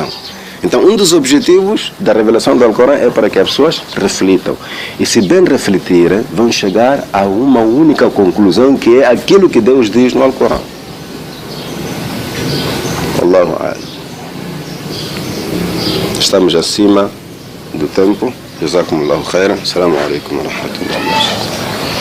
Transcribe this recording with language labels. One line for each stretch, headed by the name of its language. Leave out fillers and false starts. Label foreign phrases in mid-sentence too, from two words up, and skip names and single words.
Portuguese: Então, um dos objetivos da revelação do Alcorão é para que as pessoas reflitam. E se bem refletirem, vão chegar a uma única conclusão, que é aquilo que Deus diz no Alcorão.
Arabic: الله أعلم.
Portuguese: Estamos acima do tempo.
Arabic: جزاكم الله خيرا السلام عليكم ورحمة الله وبركاته.